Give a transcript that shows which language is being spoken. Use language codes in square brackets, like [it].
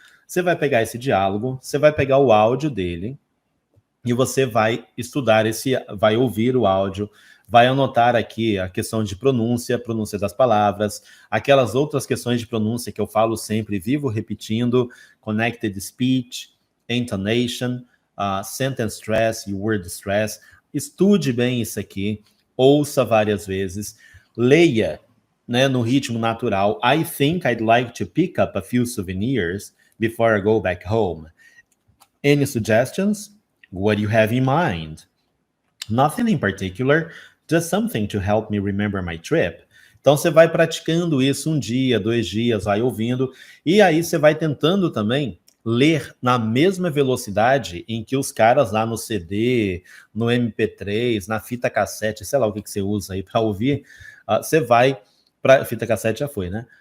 [pt] Você vai pegar esse diálogo, você vai pegar o áudio dele e você vai estudar vai ouvir o áudio, vai anotar aqui a questão de pronúncia das palavras, aquelas outras questões de pronúncia que eu falo sempre, vivo repetindo: connected speech, intonation, sentence stress e word stress. Estude bem isso aqui, ouça várias vezes, leia, né, no ritmo natural. [en] I think I'd like to pick up a few souvenirs before I go back home. Any suggestions? What do you have in mind? Nothing in particular, just something to help me remember my trip. [pt] Então você vai praticando isso 1 dia, 2 dias, vai ouvindo, e aí você vai tentando também ler na mesma velocidade em que os caras lá no CD, no MP3, na fita cassete, sei lá o que você usa aí para ouvir, você vai para fita cassete já foi, né?